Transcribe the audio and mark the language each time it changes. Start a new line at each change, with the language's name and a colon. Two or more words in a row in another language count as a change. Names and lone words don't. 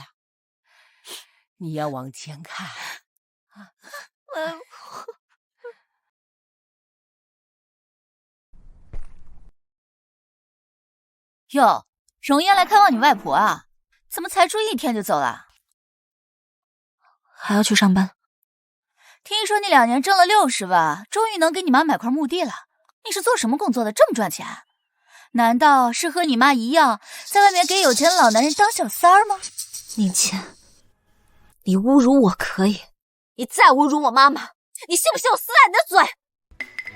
Chinese: 你要往前看啊！外婆，喲，荣燕来看望你外婆啊？怎么才住1天就走了？還要去上班。聽說你2年掙了60萬，終於能給你媽買塊墓地了。你是做什麼工作的，這麼賺錢？難道是和你媽一樣，在外面給有錢的老男人當小三兒嗎？寧倩，你侮辱我可以，你再侮辱我媽媽，你信不信我撕爛你的嘴？